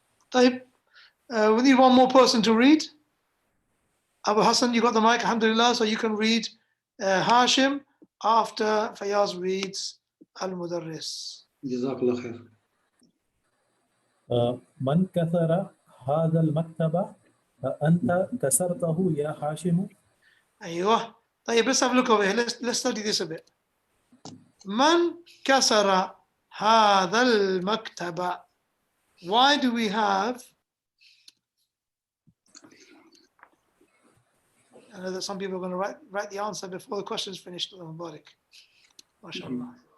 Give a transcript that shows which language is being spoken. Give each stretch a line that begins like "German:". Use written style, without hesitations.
Arabic: طيب.
English: We need one more person to read. Abu Hassan, you got the mic, alhamdulillah, so you can read Hashim after Fayaz reads Al-Mudarris.
Arabic: جزاك الله خير. من كسر هذا المكتب أنت كسرته يا هاشم. أيوه.
English: طيب, let's have a look over here. Let's study this a bit.
Arabic: من كسر هذا المكتب.
English: Why do we have? I know that some people are going to write the answer before the question is finished. Mubarak. MashaAllah.